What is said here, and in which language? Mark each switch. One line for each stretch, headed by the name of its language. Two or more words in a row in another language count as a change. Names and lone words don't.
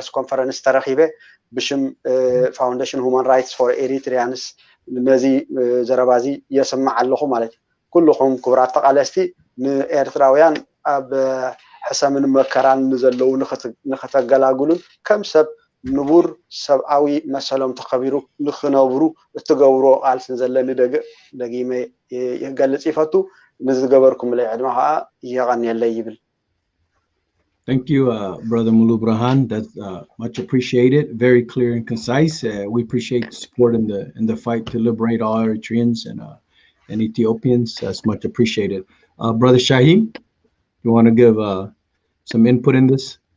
Tigrinya: ኮንፈረንስ ተረኺበ ብሽም ፋውንዴሽን ሁማን ራይትስ ፎር ኤሪትሪያንስ ነዚ ዘረባ እዚ የስማዕ ኣለኹ ማለት እዩ ኩልኹም ክቡራት ተቃለስቲ ንኤርትራውያን ኣብ ሕሰምን መከራን ንዘለዉ ንኽተገላግሉን ከም ሰብ ንቡር ሰብኣዊ መሰሎም ተኸቢሩ ንኽነብሩ እትገብሮ ቃልሲ ዘለኒ ደጊመ ይገልጽ ይፈቱ ንዝገበርኩም ለይ ዕድማ ከዓ ይቐንየለይ ይብል
English: Thank you, Brother Mulu Burhan. That's much appreciated. Very clear and concise. We appreciate the support in the fight to liberate all Eritreans and Ethiopians. That's much appreciated. Brother Shaheen, you want to give some input in this?